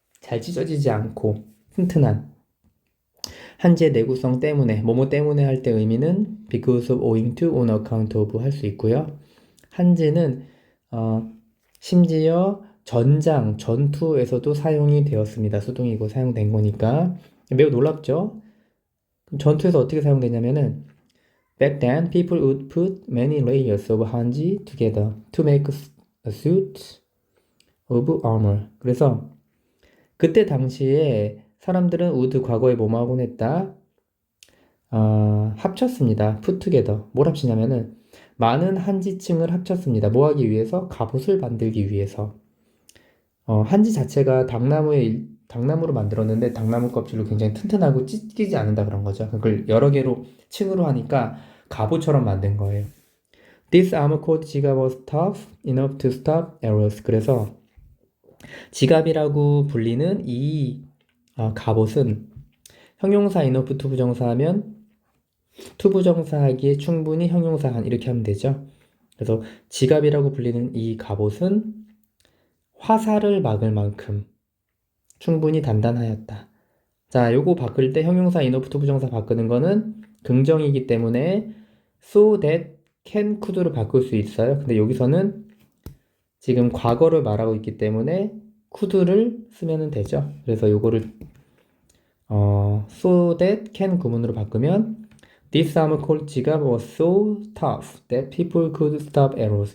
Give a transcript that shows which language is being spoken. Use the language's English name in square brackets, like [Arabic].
[Korean] 잘 찢어지지 않고 튼튼한 한지의 내구성 때문에 뭐뭐 때문에 할 때 의미는 because of, owing to, on account of 할 수 있고요. 한지는 심지어 전투에서도 사용이 되었습니다. 수동이고 사용된 거니까 매우 놀랍죠? 그럼 전투에서 어떻게 사용되냐면은 [English] Back then, people would put many layers of hanji together to make a suit of armor. [Korean] 그래서 그때 당시에 사람들은 would 과거에 뭐뭐 하곤 했다? 합쳤습니다. put together. 뭘 합치냐면은 많은 한지층을 합쳤습니다. 뭐 하기 위해서? 갑옷을 만들기 위해서. 한지 자체가 당나무로 만들었는데 당나무 껍질로 굉장히 튼튼하고 찢기지 않는다 그런 거죠. 그걸 여러 개로 층으로 하니까 갑옷처럼 만든 거예요. [English] This armor coat 지갑 was tough enough to stop arrows. [Korean] 그래서 지갑이라고 불리는 이 갑옷은 형용사 enough to 부정사하면 to 부정사하기에 충분히 형용사 한 이렇게 하면 되죠. 그래서 지갑이라고 불리는 이 갑옷은 화살을 막을 만큼 충분히 단단하였다. 자, 요거 바꿀 때 형용사 enough to 부정사 바꾸는 거는 긍정이기 때문에 so that can could로 바꿀 수 있어요. 근데 여기서는 지금 과거를 말하고 있기 때문에 could를 쓰면 되죠. 그래서 요거를 so that can 구문으로 바꾸면 [English] This armor coat 지갑 was so tough that people could stop arrows.